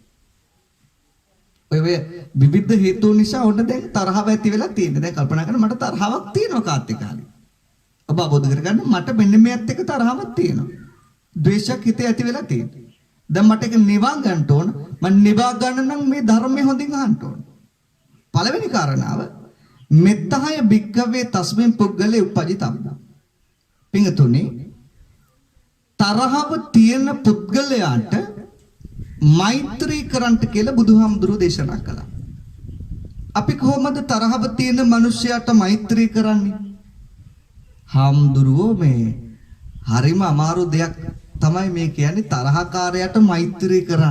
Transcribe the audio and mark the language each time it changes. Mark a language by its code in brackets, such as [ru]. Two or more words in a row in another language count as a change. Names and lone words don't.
[si] ඔය විවිධ හේතුන් නිසා ඔන්න දැන් තරහව ඇති වෙලා තියෙනවා. දැන් කල්පනා කරන්න මට තරහවක් තියෙනවා කාත් එක්ක හරි. ඔබ අවබෝධ කරගන්න මට මෙන්න මේත් එක්ක තරහවක් තියෙනවා. ද්වේෂයක් හිතේ ඇති වෙලා තියෙනවා. දැන් මට ඒක නිවා ගන්න ඕන. මම නිවා ගන්න නම් මේ ධර්මයේ හොඳින් අහන්න ඕන. පළවෙනි කාරණාව [pi] මෙත්තහය භික්කවේ තස්මින් පුද්ගලේ උපජිතබ්බ. [si] පින්තුනි තරහව තියෙන පුද්ගලයාට මෛත්‍රී කරන්ට කියලා බුදුහාමුදුරුවෝ දේශනා කළා. අපි කොහොමද තරහව තියෙන මිනිසයාට මෛත්‍රී කරන්නේ? හාමුදුරුවෝ මේ හරිම අමාරු දෙයක් තමයි මේ කියන්නේ තරහකාරයාට මෛත්‍රී කරන්න.